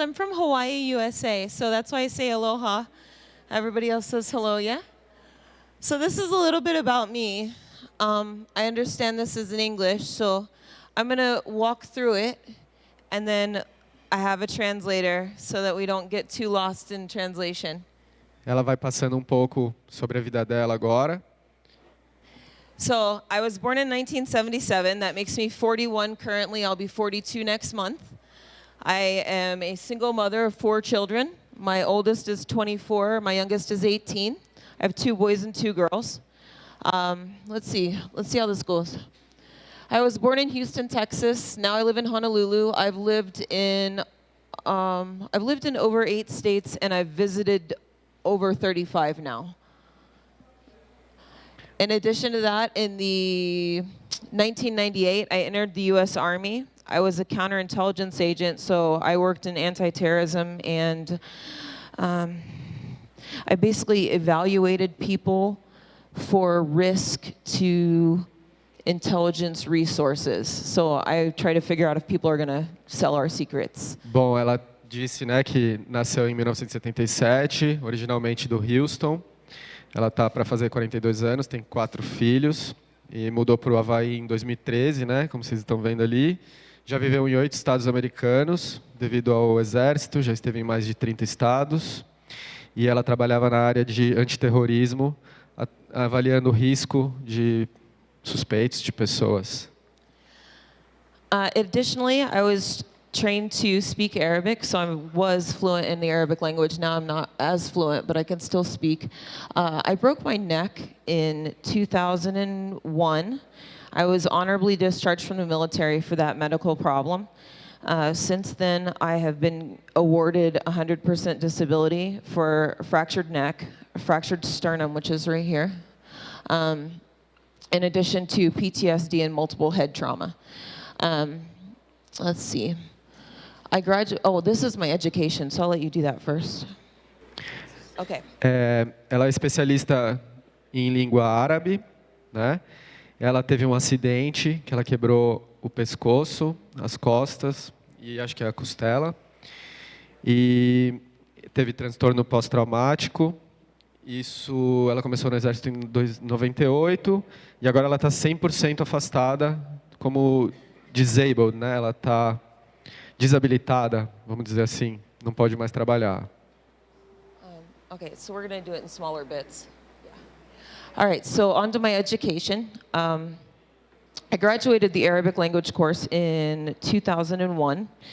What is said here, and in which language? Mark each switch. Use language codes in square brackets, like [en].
[en] I'm from Hawaii, USA, so that's why I say aloha. Everybody else says hello, yeah? So this is a little bit about me. I understand this is in English, so I'm going to walk through it, and then I have a translator so that we don't get too lost in translation. [pt] Ela vai passando pouco sobre a vida dela agora. [en] So I was born in 1977. That makes me 41 currently. I'll be 42 next month. I am a single mother of 4 children. My oldest is 24. My youngest is 18. I have 2 boys and 2 girls. Let's see how this goes. I was born in Houston, Texas. Now I live in Honolulu. I've lived in over 8 states, and I've visited over 35 now. In addition to that, in the 1998, I entered the U.S. Army. I was a counterintelligence agent, so I worked in anti-terrorism, and I basically evaluated people for risk to intelligence resources. So I try to figure out if people are going to sell our secrets. [pt] Bom, ela disse, né, que nasceu em 1977, originalmente do Houston. Ela está para fazer 42 anos, tem 4 filhos e mudou para o Havaí em 2013, né, como vocês estão vendo ali. Já viveu em 8 estados americanos, devido ao exército, já esteve em mais de 30 estados. E ela trabalhava na área de antiterrorismo, avaliando o risco de suspeitos de pessoas. [en] Additionally, I was trained to speak Arabic, so I was fluent in the Arabic language. Now I'm not as fluent, but I can still speak. I broke my neck in 2001. I was honorably discharged from the military for that medical problem. Since then, I have been awarded 100% disability for a fractured neck, a fractured sternum, which is right here, in addition to PTSD and multiple head trauma. Let's see. This is my education, so I'll let you do that first. Okay. [pt] Ela é especialista em língua árabe, né? Ela teve um acidente que ela quebrou o pescoço, as costas e acho que a costela. E teve transtorno pós-traumático. Isso, ela começou no exército em 98 e agora ela está 100% afastada como disabled, né? Ela está desabilitada, vamos dizer assim, não pode mais trabalhar. [en] Okay, so we're going to do it in smaller bits. Yeah. All right, so on to my education. I graduated the Arabic language course in 2001.